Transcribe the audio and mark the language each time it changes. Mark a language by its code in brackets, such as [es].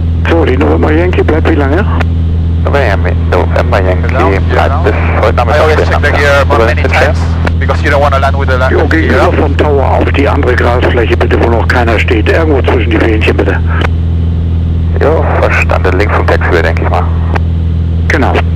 [de] So, die November Yankee bleibt wie lange? November Yankee bleibt bis heute Nachmittag. [en] I always check the gear many times because you don't want to land with the land. [de] Jo, gegenüber vom Tower auf die andere Grasfläche bitte, wo noch keiner steht. Irgendwo zwischen die Fähnchen bitte. Jo, verstanden. Links vom Taxiway, denke ich mal. Genau.